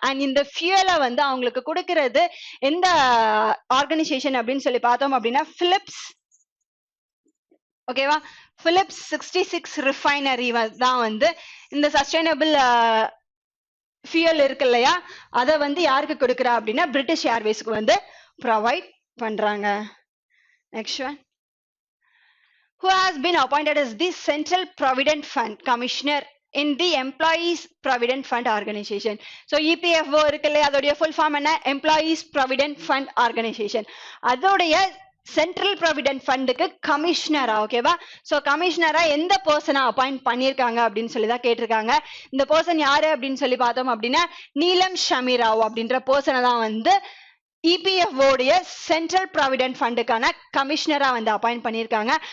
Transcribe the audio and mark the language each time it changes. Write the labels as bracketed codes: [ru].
[ta] And இந்த ஃபியூலை வந்து அவங்களுக்கு கொடுக்கறது எந்த ஆர்கனைசேஷன் அப்படின்னு சொல்லி பார்த்தோம் அப்படின்னா பிலிப்ஸ். ஓகேவா, பிலிப்ஸ் 66 ரிஃபைனரி தான் வந்து இந்த சஸ்டைனபிள் ஃபியூல் இருக்கு இல்லையா, அதை வந்து யாருக்கு கொடுக்குறா அப்படின்னா பிரிட்டிஷ் ஏர்வேஸ்க்கு வந்து ப்ரொவைட் பண்றாங்க. [en] Next one, who has been appointed as the Central Provident Fund Commissioner in the Employees Provident Fund Organization. [ta] So EPFO இருக்குல்ல, அதோடைய full form என்ன, Employees Provident Fund Organization. அதோடைய சென்ட்ரல் ப்ராவிடென்ட் ஃபண்டுக்கு கமிஷனரா, ஓகேவா. ஸோ கமிஷனரா எந்த பர்சனை appoint பண்ணியிருக்காங்க அப்படின்னு சொல்லி தான் கேட்டிருக்காங்க. இந்த பர்சன் யாரு அப்படின்னு சொல்லி பார்த்தோம் அப்படின்னா நீலம் ஷமீராவ் அப்படின்ற பர்சனை தான் வந்து இபிஎஃப்ஓடைய சென்ட்ரல் ப்ராவிடென்ட் ஃபண்டுக்கான கமிஷனரா வந்து அப்பாயிண்ட் பண்ணியிருக்காங்க.